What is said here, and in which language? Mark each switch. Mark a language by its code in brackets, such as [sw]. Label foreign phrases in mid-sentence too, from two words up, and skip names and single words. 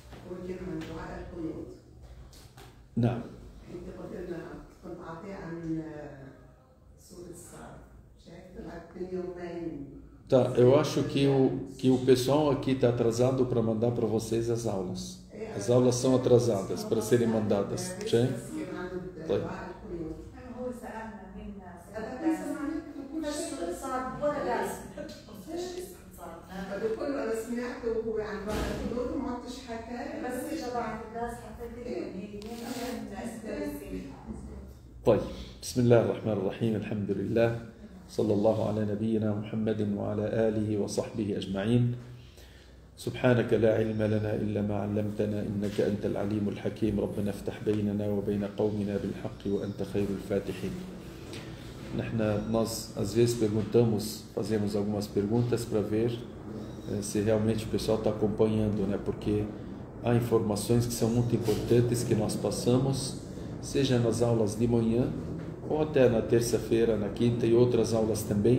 [ar] توجه من دعاء القنوت. نعم. انت قلت لنا كنت عاطي عن سورة الصاد. شايف طلعت من يومين. [pt] Tá, eu acho que o pessoal aqui está atrasado para mandar para vocês as aulas. As aulas são atrasadas para serem mandadas. Sim? [ar] طيب. فبكل انا سمعته وهو عن دعاء القنوت وما عدتش حكى بس جماعه الناس طيب، بسم الله الرحمن الرحيم. الحمد لله صلى الله على نبينا محمد وعلى آله وصحبه أجمعين. سبحانك لا علم لنا إلا ما علمتنا إنك أنت العليم الحكيم. ربنا افتح بيننا وبين قومنا بالحق وأنت خير الفاتحين. [pt] Nós às vezes fazemos algumas perguntas para ver se realmente o pessoal está acompanhando, né? Porque há informações que são muito importantes que nós passamos, seja nas aulas de manhã ou até na terça-feira, na quinta e outras aulas também.